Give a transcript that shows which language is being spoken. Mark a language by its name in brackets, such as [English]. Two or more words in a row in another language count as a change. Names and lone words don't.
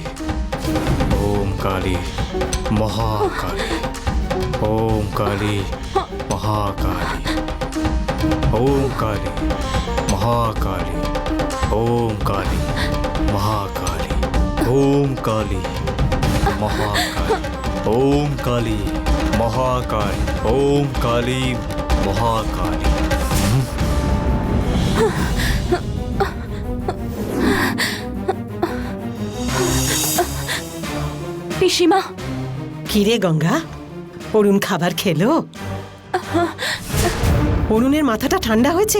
[Sanskrit] ओम काली महाकाली ओम काली महाकाली ओम काली महाकाली ओम काली महाकाली ओम काली महाकाली ओम काली महाकाली ओम काली महाकाली [Bangla] পিসিমা, কিরে গঙ্গা, অরুণ খাবার খেলো? অরুণের মাথাটা ঠান্ডা হয়েছে?